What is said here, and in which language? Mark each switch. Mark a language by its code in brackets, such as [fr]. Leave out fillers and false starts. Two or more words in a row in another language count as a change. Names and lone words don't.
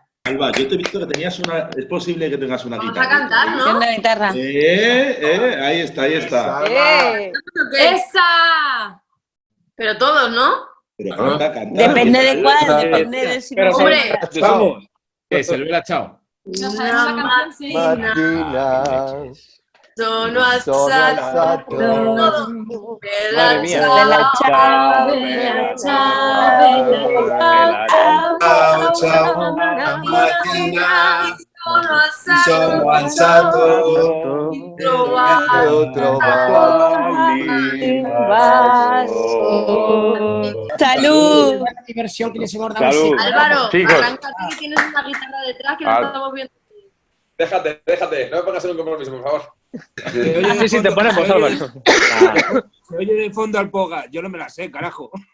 [es] Alba, yo te he visto que tenías una... Es posible que tengas una guitarra. Vamos a cantar, ¿no? Una guitarra. Ahí está. ¡Esa! Pero todos, ¿no? Pero canta. Depende de cuál, depende de si... Hombre, Vamos. Silvela, chao. No sabemos la canción, sí. [it] Mattina. Sono Sono alzato. alzato. Bella mía. ciao, Bella ciao, Ciao, mattina sono alzato. Ho trovato [es] ¡Salud! Diversión que les hemos dado. Salud. Álvaro, Chicos. arráncate que tienes una guitarra detrás que no estamos viendo. Déjate, no me pongas en un compromiso, por favor. Sí, te ponemos, Álvaro. Se oye de fondo al Poga. Yo no me la sé, carajo.